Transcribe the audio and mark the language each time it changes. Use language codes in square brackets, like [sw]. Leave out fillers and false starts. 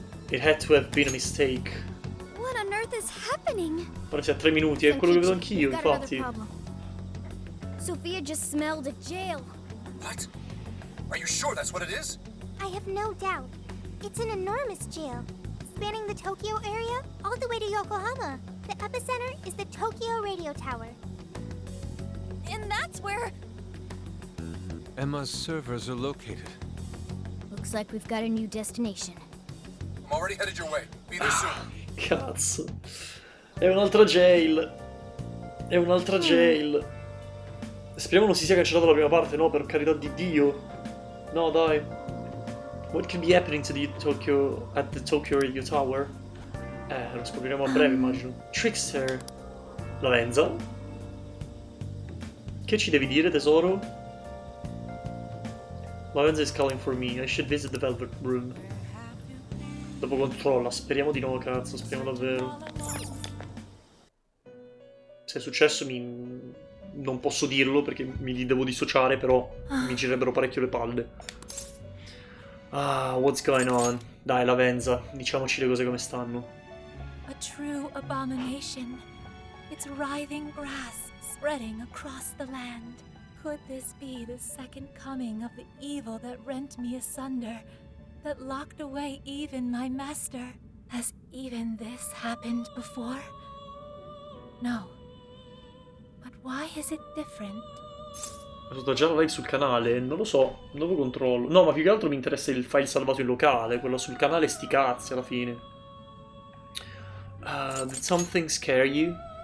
[en] It had to have been a mistake. What on earth is happening? [it] Ora siamo a 3 minuti, è quello che vedo anch'io, infatti. [en] Sophia just smelled a jail. What? Are you sure that's what it is? I have no doubt. It's an enormous jail, spanning the Tokyo area all the way to Yokohama. The epicenter is the Tokyo radio tower. And that's where... Emma's servers are located. Looks like we've got a new destination. I'm already headed your way. Be there soon. [it] Cazzo. È un'altra jail. È un'altra jail. Speriamo non si sia cancellato la prima parte, no? Per carità di Dio. No, dai. [en] What could be happening to the Tokyo... at the Tokyo Radio Tower? [it] Lo scopriremo a breve, immagino. [en] Trickster. Lavenza. [it] Che ci devi dire, tesoro? [en] Lavenza is calling for me. I should visit the Velvet Room. [it] Dopo controlla. Speriamo di no, cazzo. Speriamo davvero. Se è successo non posso dirlo perché mi devo dissociare, però mi girerebbero parecchio le palle. [en] Ah, what's going on? [it] Dai, Lavenza, diciamoci le cose come stanno. [en] A true abomination. Its writhing grass spreading across the land. Could this be the second coming of the evil that rent me asunder, that locked away even my master? Has even this happened before? No. But why is it different? [it] Ho fatto già la live sul canale, non lo so, dopo controllo. No, ma più che altro mi interessa il file salvato in locale, quello sul canale sti cazzi alla fine. [en] Did something scare you?